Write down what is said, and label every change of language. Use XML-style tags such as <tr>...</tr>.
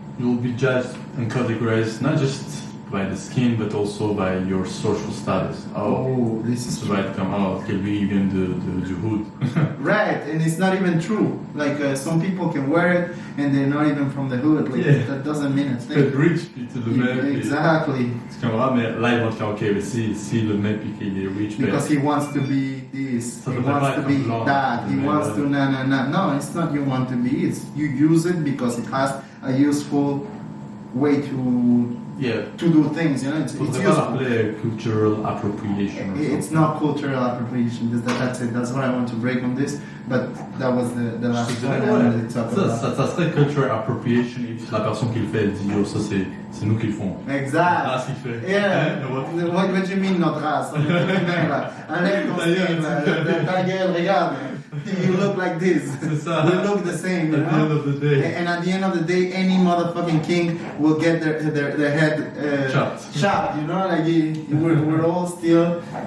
<en>You'll be judged and categorized not just by the skin, but also by your social status. This is right. Can be even the hood. Right, and it's not even true. Like some people can wear it and they're not even from the hood. Like that doesn't mean a thing. But rich,</en> <fr>puis tu le mets.</fr> <en>Exactly.</en> <fr>C'est comme mais là ils vont te faire ok, mais si le met puis qu'il est rich.</fr> <en>Because he wants to be this, he wants to be that, he wants to No, it's not you want to be. It's you use it because it has a useful way to do things, It's useful. Cultural appropriation. It's not cultural appropriation. That's it. That's what I want to break on this. But that was the last point I wanted to talk about.</en> <fr>Ça serait</fr> <en>cultural appropriation if</en> <fr>la personne qui le fait dit ça c'est nous qui le font. Exact. Ah, ce qu'il fait.</fr> <en>Yeah. What do you mean</en> <fr>notre race? Enlève ton style. Ta gueule, regarde.</fr> <en>You look like this. We look the same, At the end of the day. And at the end of the day, any motherfucking king will get their head chopped. Like we're all still</en>